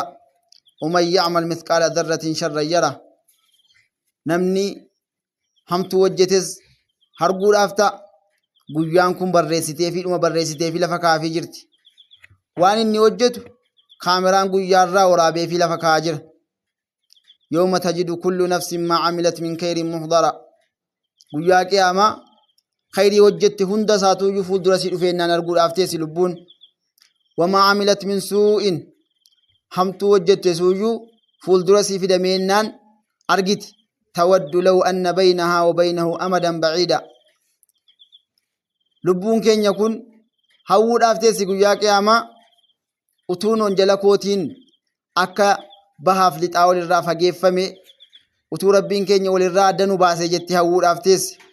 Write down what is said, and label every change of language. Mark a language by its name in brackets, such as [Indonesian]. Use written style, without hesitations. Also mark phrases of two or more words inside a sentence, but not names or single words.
[Arabic] ومن يعمل مثقال ذرة شرا يره [Oromo] namni hamtuu hojjetes arguudhaaf ta'a. guyyaan kun barreessiteefi lafa kaafii jirti. waan inni hojjetu kaameraan guyyaarraa waraabeefi lafa kaa'aa jira. [Arabic] يوم تجد كل نفس ما عملت من خير محضرا [Oromo] guyyaa qiyaamaa khayrii hojjette hunda isaatuuyyuu fuuldura sii dhufeennaan arguudhaaf teessi lubbuun. [Arabic] وما عملت من سوء [Oromo] hamtuu hojjette suuyyuu fuuldura sii fidameennaan argiti. [Arabic] تود لو أن بينها وبينه أمدا بعيدا [Oromo] lubbuun keenya kun hawwuudhaaf teessi guyyaa qiyaamaa utuun onjala kootiin akka bahaaf lixaa walirraa fageeffame utuu rabbiin keenya walirraa adda nu baasee jetti hawwuudhaaf teessi.